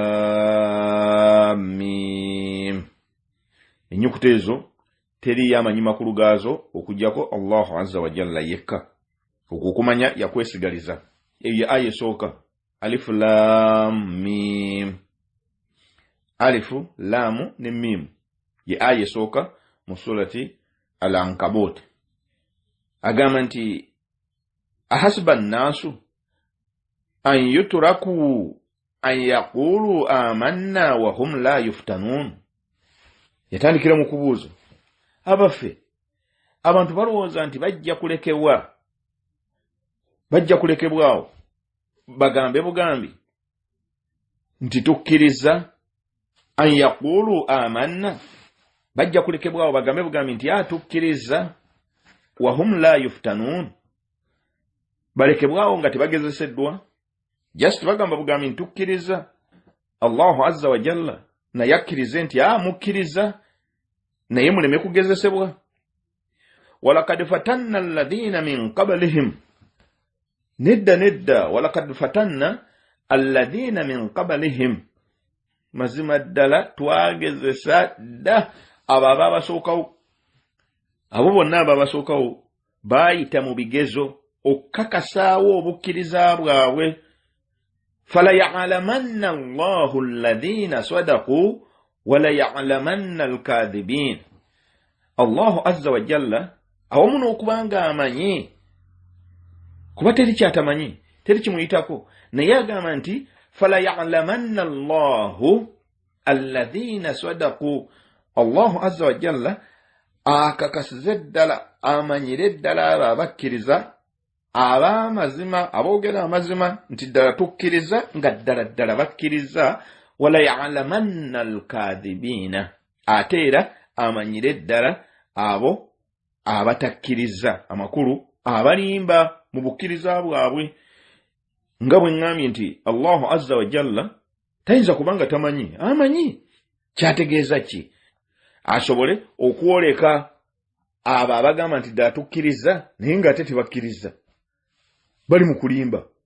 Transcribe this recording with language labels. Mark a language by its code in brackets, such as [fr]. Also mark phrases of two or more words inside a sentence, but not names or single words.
[ar] لام ميم [lg] ennyukuta ezo teriyo amanyi makulu gaazo okuggyako [ar] الله عز وجل [lg] yekka okukumanya yakwesigaliza eyo aya esooka [ar] ألف لام ميم [lg] alifu lamu ne mim ye aya esooka mu [ar] سورة العنكبوت [lg] agamba nti [ar] أحسب الناس أن يتركوا أن يقولوا آمنا وهم لا يفتنون [lg] yatandikira mu kubuuza abaffe abantu balowooza nti bajja kulekebwawo bagambe bugambi nti tukkiriza [ar] أن يقولوا آمنا [lg] bajja kulekebwawo bagambe bugambi nti tukkiriza [ar] وهم لا يفتنون [lg] balekebwawo nga tebagezeseddwa just bagamba bugambi nti tukkiriza [ar] الله عز وجل [lg] naye akkirize nti mukkiriza naye muleme kugezesebwa [ar] ولقد فتنا الذين من قبلهم [lg] nedda [ar] ولقد فتنا الذين من قبلهم [lg] mazima ddala twagezesa dda abo ababasookawo abo bonna ababasookawo baayita mu bigezo okukakasaawo obukkiriza bwabwe [ar] فليعلمن الله الذين صدقوا وليعلمن الكاذبين الله عز وجل [lg] awamu n'okubanga amanyi kuba teri kyatamanyi teri kimuyitako naye agamba nti [ar] فليعلمن الله الذين صدقوا الله عز وجل [lg] akakasize ddala amanyire ddala abo abakkiriza ab'amazima aboogera amazima nti ddala tukkiriza nga ddala bakkiriza [ar] وليعلمن الكاذبين [lg] ate era amanyire ddala abo abatakkiriza amakulu abalimba mu bukkiriza bwabwe nga bwe ŋŋambye nti [ar] الله عز وجل [lg] tayinza kubanga tamanyi amanyi kyategeeza ki asobole okwoleka abo abagamba nti ddala tukkiriza naye ng'ate tebakkiriza bali mu kulimba